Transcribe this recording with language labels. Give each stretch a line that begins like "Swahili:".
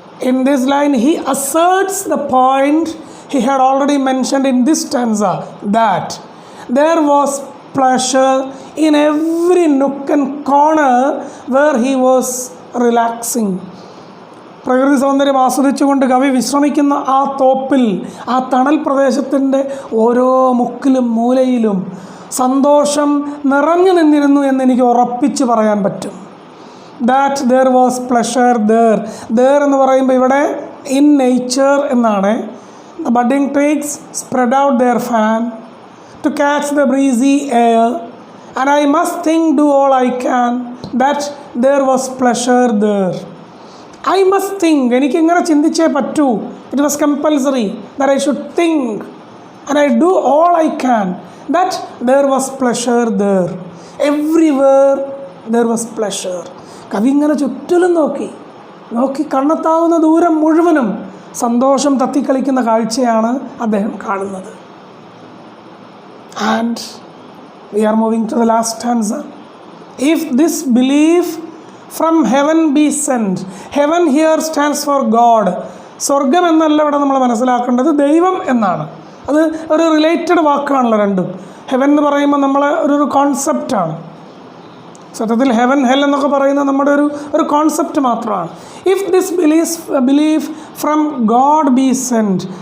English: In this line he asserts the point he had already mentioned in this stanza, that there was pleasure in every nook and corner where he was relaxing.
Malayalam: പ്രകൃതി സൗന്ദര്യം ആസ്വദിച്ചുകൊണ്ട് കവി വിശ്രമിക്കുന്ന ആ തോപ്പിൽ, ആ തണൽ പ്രദേശത്തിൻ്റെ ഓരോ മുക്കിലും മൂലയിലും സന്തോഷം നിറഞ്ഞു നിന്നിരുന്നു എന്നെനിക്ക് ഉറപ്പിച്ച് പറയാൻ പറ്റും.
English: That there was pleasure there. There
Malayalam: എന്ന് പറയുമ്പോൾ ഇവിടെ
English: in nature
Malayalam: എന്നാണ്.
English: The budding twigs spread out their fan to catch the breezy air and I must think, do all I can that there was pleasure there. I must think,
Malayalam: എനിക്കിങ്ങനെ ചിന്തിച്ചേ പറ്റൂ.
English: It was compulsory that I should think and I do all I can that there was pleasure there. Everywhere there was pleasure.
Malayalam: കവി ഇങ്ങനെ ചുറ്റിലും നോക്കി കണ്ണെത്താവുന്ന ദൂരം മുഴുവനും സന്തോഷം തത്തിക്കളിക്കുന്ന കാഴ്ചയാണ് അദ്ദേഹം കാണുന്നത്.
English: And we are moving to the last stanza. If this belief from heaven be sent. Heaven here stands for God.
Malayalam: സ്വർഗം എന്നല്ല ഇവിടെ നമ്മൾ മനസ്സിലാക്കേണ്ടത്, ദൈവം എന്നാണ്. അത് ഒരു റിലേറ്റഡ് വാക്കാണല്ലോ രണ്ടും. ഹെവൻ എന്ന് പറയുമ്പോൾ നമ്മളെ ഒരു കോൺസെപ്റ്റാണ്. സത്യത്തിൽ ഹെവൻ ഹെൽ എന്നൊക്കെ പറയുന്നത് നമ്മുടെ ഒരു കോൺസെപ്റ്റ് മാത്രമാണ്.
English: If this belief from God be sent.